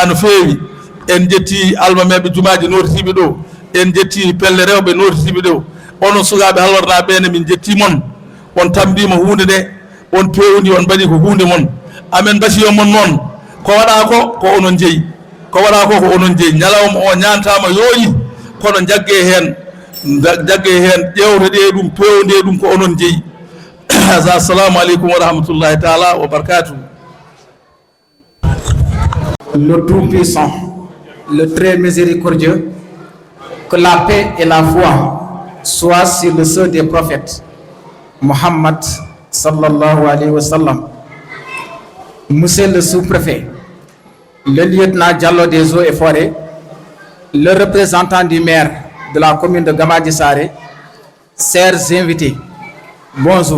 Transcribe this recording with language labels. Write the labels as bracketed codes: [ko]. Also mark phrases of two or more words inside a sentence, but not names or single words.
[ff] no feewi en jetti almameɓe jumaji notiɓe ɗo en jetti pelle rewɓe notiɓe ɗo onon sukaɓe halwarnaɓe ɓene min jettimon on tambima hunde nde on pewni on mbaɗi ko hunde mon amen basiyo mon noon ko waɗa ko onon jeeyi ko ñalawma o ñantama yooyi kono jagge hen ƴewre ɗe ɗum pewde ɗum ko onon jeeyi [ar] السلام عليكم ورحمة الله تعالى وبركاته. [fr] Le Tout-Puissant, le très miséricordieux, que la paix et la foi soient sur le sceau des prophètes Mohammed [ar] صلى الله عليه وسلم. [fr] Monsieur le sous-préfet, le lieutenant Diallo des eaux et forêts, le représentant du maire de la commune de Gamaji Sare, chers invités, bonjour.